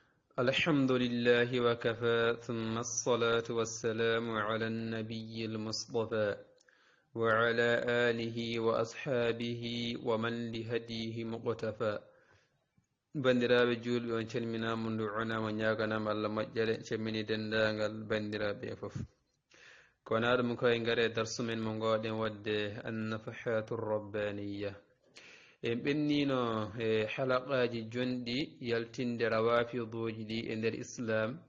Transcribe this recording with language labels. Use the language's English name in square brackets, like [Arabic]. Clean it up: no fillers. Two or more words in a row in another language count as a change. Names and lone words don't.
[Arabic] الحمد لله وكفى ثم الصلاة والسلام على النبي المصطفى وعلى آله وأصحابه ومن لهديه مقتفى [Fula] bandiraɓe julɓe on calminama du'anama ñaganama allah moƴƴere cemmini dendagal bandiraɓe foof kono aɗum koye gaare darsu men mo gowɗen wadde [Arabic] النفحات الربانية [Fula] en ɓennino e halaqaji jonɗi yaltinde rawafiduji ɗi e nder islam